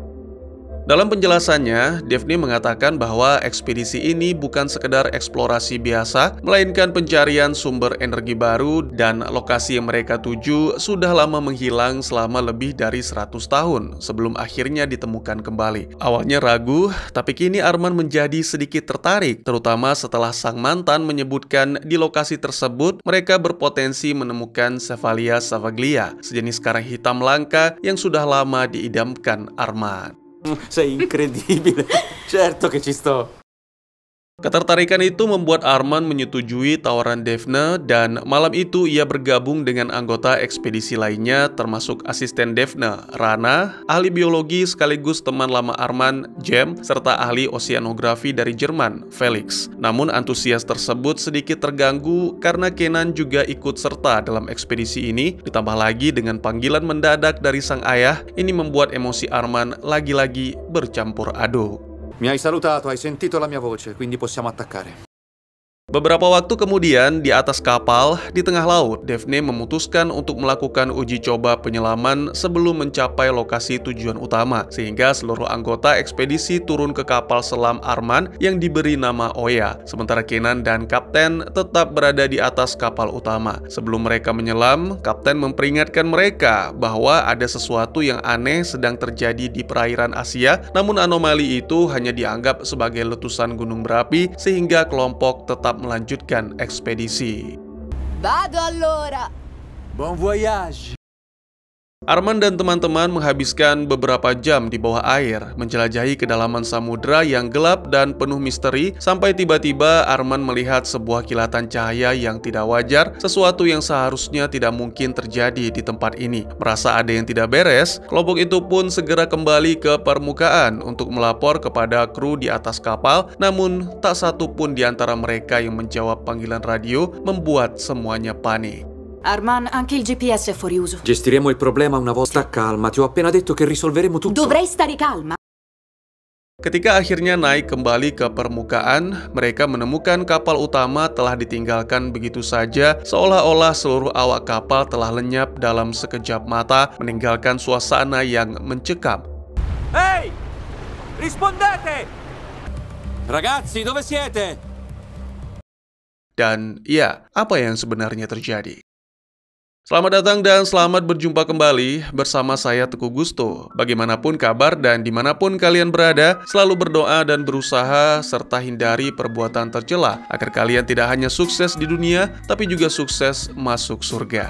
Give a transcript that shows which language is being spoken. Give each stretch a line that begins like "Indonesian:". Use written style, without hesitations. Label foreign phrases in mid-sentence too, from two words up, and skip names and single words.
Indonesian: Dalam penjelasannya, Daphne mengatakan bahwa ekspedisi ini bukan sekedar eksplorasi biasa, melainkan pencarian sumber energi baru dan lokasi yang mereka tuju sudah lama menghilang selama lebih dari 100 tahun sebelum akhirnya ditemukan kembali. Awalnya ragu, tapi kini Arman menjadi sedikit tertarik, terutama setelah sang mantan menyebutkan di lokasi tersebut mereka berpotensi menemukan Cephalalia savaglia, sejenis karang hitam langka yang sudah lama diidamkan Arman.
Italian: Sei incredibile. Certo che ci sto.
Indonesian: Ketertarikan itu membuat Arman menyetujui tawaran Daphne dan malam itu ia bergabung dengan anggota ekspedisi lainnya termasuk asisten Daphne, Rana, ahli biologi sekaligus teman lama Arman, Jem, serta ahli oseanografi dari Jerman, Felix. Namun antusias tersebut sedikit terganggu karena Kenan juga ikut serta dalam ekspedisi ini, ditambah lagi dengan panggilan mendadak dari sang ayah, ini membuat emosi Arman lagi-lagi bercampur aduk.
Italian: Mi hai salutato, hai sentito la mia voce, quindi possiamo attaccare.
Indonesian: Beberapa waktu kemudian, di atas kapal, di tengah laut, Daphne memutuskan untuk melakukan uji coba penyelaman sebelum mencapai lokasi tujuan utama, sehingga seluruh anggota ekspedisi turun ke kapal selam Arman yang diberi nama Oya, sementara Kenan dan Kapten tetap berada di atas kapal utama. Sebelum mereka menyelam, Kapten memperingatkan mereka bahwa ada sesuatu yang aneh sedang terjadi di perairan Asia, namun anomali itu hanya dianggap sebagai letusan gunung berapi, sehingga kelompok tetap melanjutkan ekspedisi.
Italian: Vado allora.
French: Bon voyage.
Indonesian: Arman dan teman-teman menghabiskan beberapa jam di bawah air, menjelajahi kedalaman samudera yang gelap dan penuh misteri, sampai tiba-tiba Arman melihat sebuah kilatan cahaya yang tidak wajar, sesuatu yang seharusnya tidak mungkin terjadi di tempat ini. Merasa ada yang tidak beres, kelompok itu pun segera kembali ke permukaan untuk melapor kepada kru di atas kapal, namun tak satu pun di antara mereka yang menjawab panggilan radio, membuat semuanya panik.
Italian: Arman, anche il GPS è fuori uso. Gestiremo il problema una volta. Sta calma, ti ho appena detto che risolveremo tutto. Dovrei stare calma.
Indonesian: Ketika akhirnya naik kembali ke permukaan, mereka menemukan kapal utama telah ditinggalkan begitu saja, seolah-olah seluruh awak kapal telah lenyap dalam sekejap mata, meninggalkan suasana yang mencekam.
Italian: Ehi! Rispondete! Ragazzi, dove siete?
Indonesian: Dan ya, apa yang sebenarnya terjadi? Selamat datang dan selamat berjumpa kembali bersama saya Teguh Gusto. Bagaimanapun kabar dan dimanapun kalian berada, selalu berdoa dan berusaha serta hindari perbuatan tercela agar kalian tidak hanya sukses di dunia, tapi juga sukses masuk surga.